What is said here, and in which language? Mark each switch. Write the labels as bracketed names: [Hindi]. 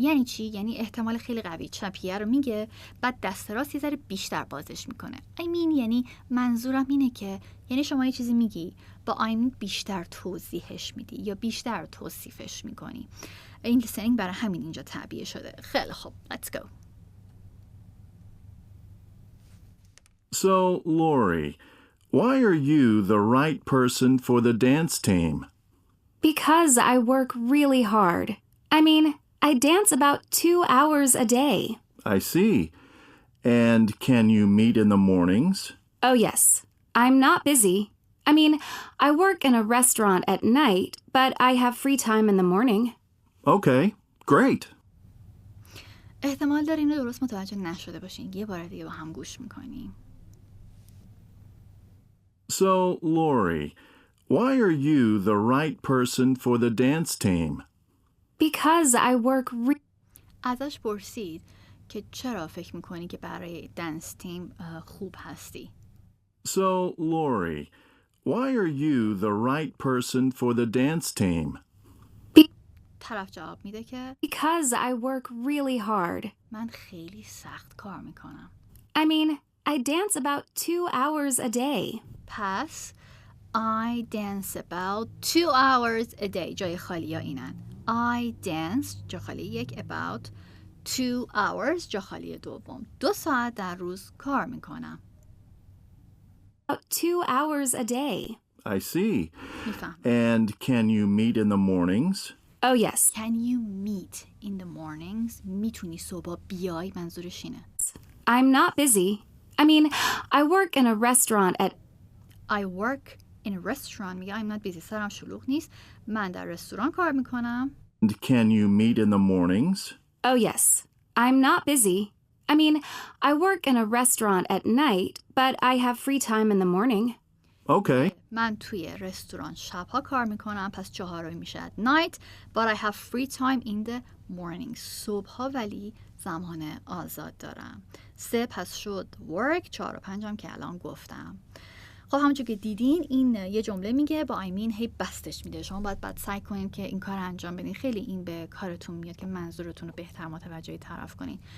[Persian] یعنی چی؟ یعنی احتمال خیلی قوی چپیه رو میگه، بعد دست راست یه ذره بیشتر بازش میکنه. [English] I mean [Persian] یعنی منظورم اینه که یعنی شما یه چیزی میگی، با I mean بیشتر توضیحش میدی یا بیشتر توصیفش میکنی. این لیسنینگ برای همین اینجا تعبیه شده. خیلی خوب، [English] let's go. So, Lori, why are you the right person for the dance team? Because I work really hard. I mean, I dance about 2 hours a day. I see. And can you meet in the mornings? Oh, yes. I'm not busy. I mean, I work in a restaurant at night, but I have free time in the morning. Okay, great. [Persian] احتمال داره اینو درست متوجه نشده باشین. یه بار دیگه با هم گوش میکنیم. [English] So, Lori, why are you the right person for the dance team? Because I work [Persian] ازش پرسید که چرا فکر میکنی که برای دنس تیم خوب هستی. [English] So, Lori, why are you the right person for the dance team? [Persian] طرف جواب میده که [English] Because I work really hard. [Persian] من خیلی سخت کار میکنم. [English] I mean, I dance about 2 hours a day. پس I dance about 2 hours a day. [Persian] جای خالی ها اینن. [English] I dance [Persian] جا خالی یک، [English] about 2 hours [Persian] جا خالی دوم. 2 ساعت در روز کار میکنم. [English] About 2 hours a day. I see. [Persian] میفهم. [English] And can you meet in the mornings? Oh, yes. Can you meet in the mornings؟ [Persian] میتونی صبح بیای، منظورش اینه. [English] I'm not busy. I mean, I work in a restaurant at I work in a restaurant. [Persian] میگه [English] I'm not busy. [Persian] سرم شلوغ نیست. من در رستوران کار میکنم. [English] And can you meet in the mornings? Oh, yes. I'm not busy. I mean, I work in a restaurant at night, but I have free time in the morning. Okay. [Persian] من توی رستوران شبها کار میکنم، پس 4 میشه [English] at night, but I have free time in the morning. [Persian] صبحها ولی زمان آزاد دارم. 3 پس شد work، 4 و 5 هم که الان گفتم. خب همونجور که دیدین این یه جمله میگه با [English] I mean [Persian] هی بستش میده. شما باید سعی کنین که این کار انجام بدین. خیلی این به کارتون میاد که منظورتون رو بهتر متوجه طرف کنین.